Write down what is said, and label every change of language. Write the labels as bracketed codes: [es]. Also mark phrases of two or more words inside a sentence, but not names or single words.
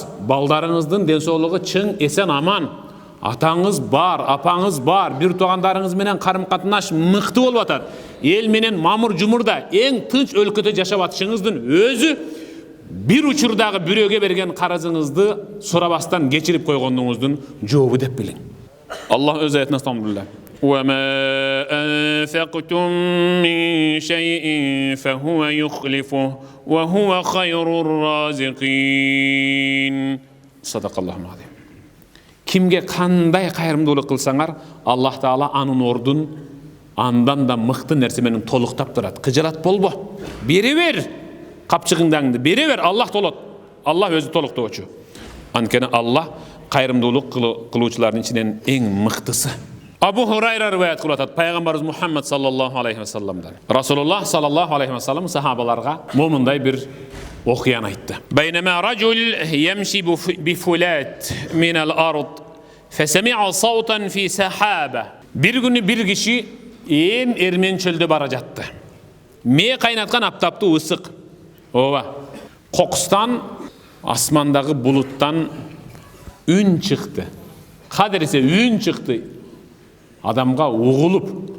[ky] Балдарыңыздын ден соолугу чың, эсен, аман. Атаңыз бар, апаңыз бар, бир туугандарыңыз менен карым-катнаш мыкты болуп атат. Эл менен мамыр жумурда эң тынч өлкөдө жашап атышыңыздын өзү бир учурдагы бирөөгө берген карызыңызды сурабастан кечирип койгондуңуздун жообу деп билиң. Аллах өз аятында Алхамдулилlah. [ar] وَمَا أَنفَقْتُم مِّن شَيْءٍ فَهُوَ يُخْلِفُهُ وَهُوَ خَيْرُ الرَّازِقِينَ. صدق الله عليه. [ky] Кимге кандай кайрымдуулук кылсаңар, Аллах Таала анын ордун андан да мыкты нерсе менен толуктап турат. Кыжырат болбо. Бере бер. Капчыгыңдаңды бере бер, Аллах толот. Аллах өзү толуктоочу. Анткени Аллах кайрымдуулук кылуучулардын ичинен эң мыктысы. Абу Хурайра риваят кылып атат, пайгамбарыбыз Мухаммад [ar] صلى الله عليه وسلم. [ky] Расулуллах [ar] صلى الله عليه وسلم [ky] сахабаларга момундай бир окуяны айтты. [ar] بينما رجل يمشي بفلاة من الأرض فسمع صوتا في سحابة. [ky] Бир күнү бир киши ээн эрмен чөлдө бара жатты. Мээ кайнаткан аптаптуу ысык. Ооба. Кокустан, асмандагы булуттан үн чыкты. Кадыресе үн чыкты. Адамга угулуп.